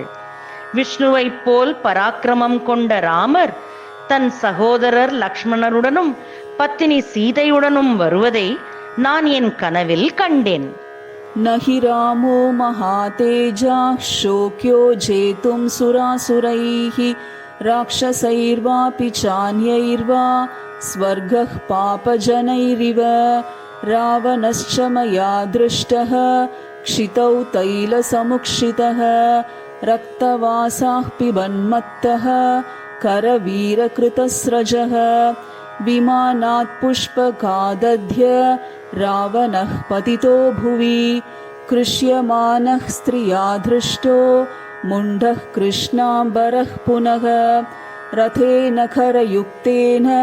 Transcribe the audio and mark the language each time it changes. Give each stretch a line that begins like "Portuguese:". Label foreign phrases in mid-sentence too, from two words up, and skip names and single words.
Tamil: விஷ்ணுவைப் போல் பராக்கிரமம் கொண்ட ராமர் தன் சகோதரர் லக்ஷ்மணருடனும் பத்தினி சீதையுடனும் வருவதை நான் என் கனவில் கண்டேன்.
Sanskrit: नहि रामो महातेजाः शक्यो जेतुं सुरासुरैः राक्षसैर्वापि चान्यैर्वा स्वर्गः पापजनैरिव रावणश्च मया दृष्टः क्षितौ तैलसमुक्षितः रक्तवासाः पिबन्मत्तः करवीरकृतस्रजः विमानात् पुष्पकादध्य रावणः पतितो भुवि कृष्यमानः स्त्रिया दृष्टो मुण्डः कृष्णाम्बरः पुनः रथेन खरयुक्तेन